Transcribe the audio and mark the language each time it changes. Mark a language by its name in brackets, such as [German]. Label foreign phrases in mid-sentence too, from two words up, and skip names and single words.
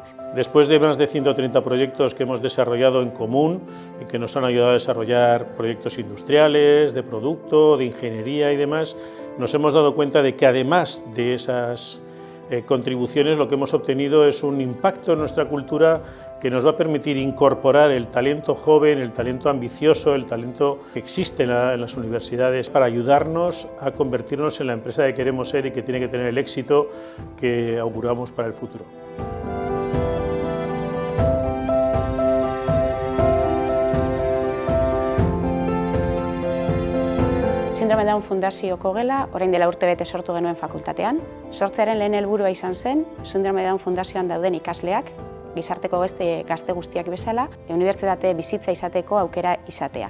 [Spanish] Después de más de 130 proyectos que hemos desarrollado en común y que nos han ayudado a desarrollar proyectos industriales, de producto, de ingeniería y demás, nos hemos dado cuenta de que además de esas contribuciones, lo que hemos obtenido es un impacto en nuestra cultura que nos va a permitir incorporar el talento joven, el talento ambicioso, el talento que existe en las universidades para ayudarnos a convertirnos en la empresa que queremos ser y que tiene que tener el éxito que auguramos para el futuro. [Basque] Sindrome Down Fundazioko gela, orain dela urtebete sortu genuen fakultatean. Sortzearen lehen helburua izan zen, Sindrome Down Fundazioan dauden ikasleak, gizarteko beste gazte guztiak bezala, unibertsitate bizitza izateko aukera izatea.